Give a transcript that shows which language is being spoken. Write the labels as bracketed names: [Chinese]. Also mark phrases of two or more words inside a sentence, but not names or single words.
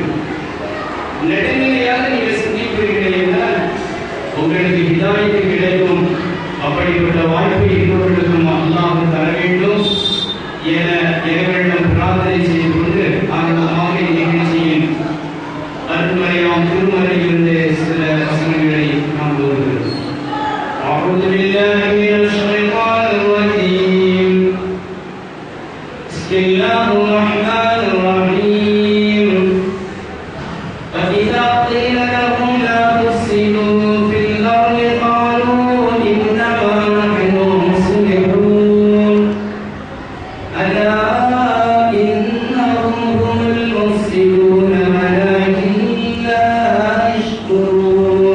[Tamil] நடுநிலையாக நீங்கள் சிந்திப்பீர்கள் என்றால் உங்களுக்கு ஹிதாயத்து கிடைக்கும். அப்படிப்பட்ட வாய்ப்பை இன்னொருவர்களுக்கும் அல்லாஹ் தர வேண்டும் என இறைவனிடம் பிரார்த்தனை செய்து கொண்டு ஆரம்பமாக நிகழ்ச்சியின் அருள்மறையாம் திருமறையிலிருந்து சில வசனங்களை நாம் கூறுகிறோம். [Arabic] أعوذ بالله من الشيطان الرجيم. بسم الله الرحمن الرحيم. فإذا قيل لهم لا تفسدوا في الأرض قالوا إنما نحن مصلحون ألا إنهم هم المفسدون ولكن لا يشكرون.